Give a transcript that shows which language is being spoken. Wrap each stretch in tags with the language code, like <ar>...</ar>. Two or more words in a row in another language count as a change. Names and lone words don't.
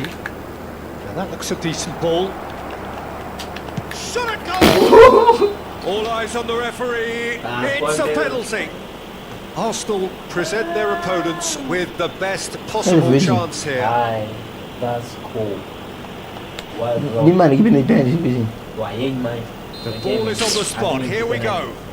<en>Now that looks a decent ball. Shot at goal! All eyes on the referee. It's a penalty. Arsenal present their opponents with the best possible chance here. That's cool.</en> <pt>Ni mana que bem entende, vizinho.</pt> <en>The ball is on the spot. Here we go.</en>